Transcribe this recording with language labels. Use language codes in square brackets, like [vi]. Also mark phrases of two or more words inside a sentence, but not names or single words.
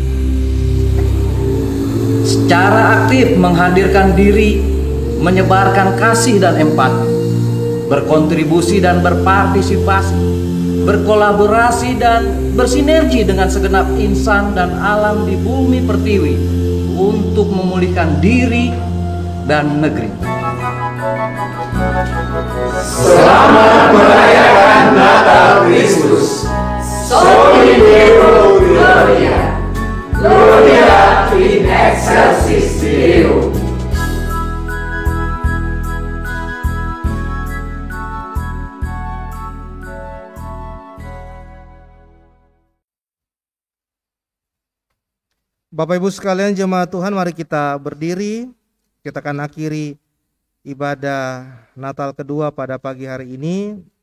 [id] Secara aktif menghadirkan diri, menyebarkan kasih dan empati, berkontribusi dan berpartisipasi, berkolaborasi dan bersinergi dengan segenap insan dan alam di bumi pertiwi untuk memulihkan diri dan negeri. Selamat merayakan Natal Kristus. [la] Soli Deo Gloria. Gloria in excelsis Deo. [id] Bapak Ibu sekalian, jemaat Tuhan, mari kita berdiri. Kita akan akhiri ibadah Natal kedua pada pagi hari ini.